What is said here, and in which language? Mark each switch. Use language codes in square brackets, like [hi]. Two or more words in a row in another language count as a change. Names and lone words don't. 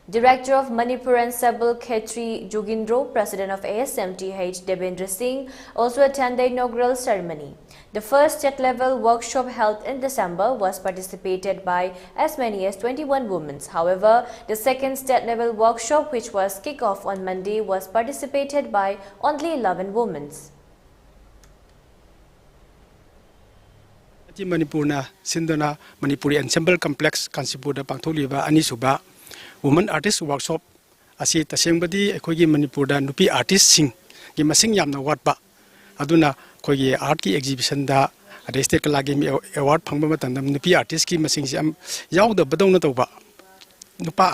[en] Director of Manipur and Sabal Khetri Jogindro, President of ASMTH Devendra Singh also attended the inaugural ceremony. The first state-level workshop held in December was participated by as many as 21 women. However, the second state-level workshop, which was kicked off on Monday, was participated by only 11 women. [mni] Manipur na Sindona Manipuri Ensemble Complex Kansipur Pangtoliba Anisuba [en] Women Artist Workshop [mni] asi tasengbadi ekhogi Manipur da nupi artist sing gi masing yamna watba aduna khogi art ki exhibition da state kalagi award phangba matandam nupi artist ki masing jam yawda badong na toba nupa